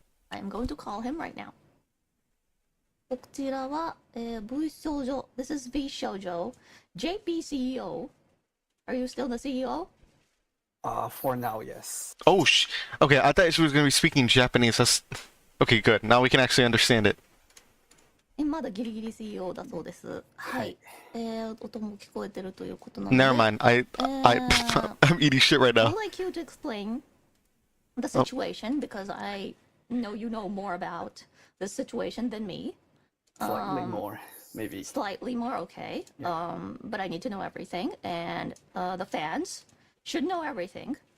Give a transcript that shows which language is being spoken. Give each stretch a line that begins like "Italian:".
English: I'm going to call him right now. こちらは、 V Shoujo. This is V Shoujo. JP CEO. Are you still the CEO? For now, yes. Oh, okay, I thought she was going to be speaking Japanese. Okay, good. Now we can actually understand it.
Japanese: まだギリギリ CEO だそうです。はい。音も聞こえてるということなので。
English: Never mind. I'm eating shit right now. I'd like you to explain the situation because I know you know more about the situation than me. Slightly more, maybe. Slightly more, okay. Yeah. But I need to know everything, and the fans should know everything.